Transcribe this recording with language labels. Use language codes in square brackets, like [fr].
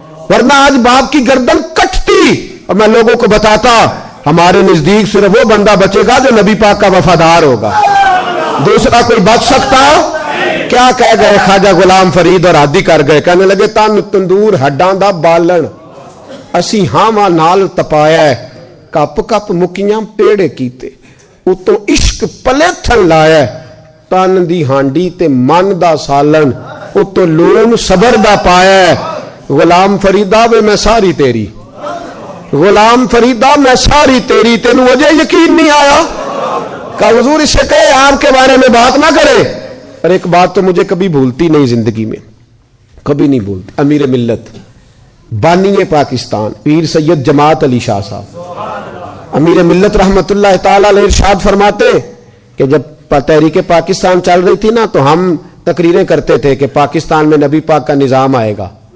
[ur] ورنہ آج باپ کی گردن کٹتی اور میں لوگوں کو بتاتا ہمارے نزدیک صرف وہ بندہ بچے گا جو نبی پاک کا وفادار ہوگا، دوسرا کوئی بچ سکتا؟ کیا کہہ گئے خواجہ غلام فرید اور عادی کر گئے، کہنے لگے [pa] تن تندور ہڈاں دا بالن اسی ہاواں نال تپایا ہے، کپ کپ مکیاں پیڑے کیتے اتوں عشق پلے تھن لایا ہے، تن دی ہانڈی تے من دا سالن اتو لون صبر دا پایا ہے. غلام فریدا وے میں ساری تیری، غلام فریدا میں ساری تیری، تینوں وجہ یقین نہیں آیا [ur] کہ حضور اس سے کہے آپ کے بارے میں بات نہ کرے. اور ایک بات تو مجھے کبھی بھولتی نہیں زندگی میں، کبھی نہیں بھولتی. امیر ملت بانی پاکستان پیر سید جماعت علی شاہ صاحب امیر ملت رحمت اللہ تعالی علیہ ارشاد فرماتے کہ جب تحریک پاکستان چل رہی تھی نا تو ہم تقریریں کرتے تھے کہ پاکستان میں نبی پاک کا نظام آئے گا.